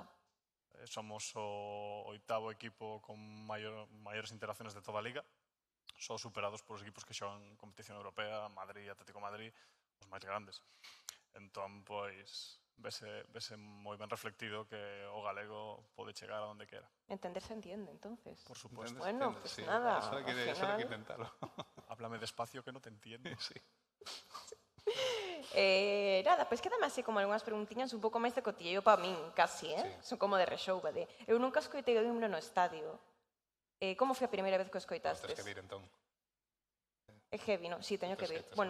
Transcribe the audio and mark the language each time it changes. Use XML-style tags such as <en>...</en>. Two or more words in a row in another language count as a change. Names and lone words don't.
<gl>somos o 8º equipo con maiores interacciones de toda a liga, só superados por os equipos que xogan competición europea, Madrid, Atlético de Madrid, os máis grandes. Entón, pois, vese moi ben reflectido que o galego pode chegar a onde quera.</gl> <es>Entender se entiende, entonces. Por supuesto. Bueno, Entiendes, pues sí. nada,</es> <gl>Eso hai que</gl> <es>al final- intentarlo. Háblame despacio que no te entiendo. Sí.</es> <gl>Nada, pois quedame así como algunhas preguntiñas un pouco máis de cotilleio para min, casi,</gl> <es>Sí.</es> <gl>Son como de rexouba, de... Eu nunca escoitei o himno no estadio. Como foi a primeira vez que o Tens escoitastes? que vir, entón. É heavy, non? Sí, teño que vir. Tens Bueno,</gl>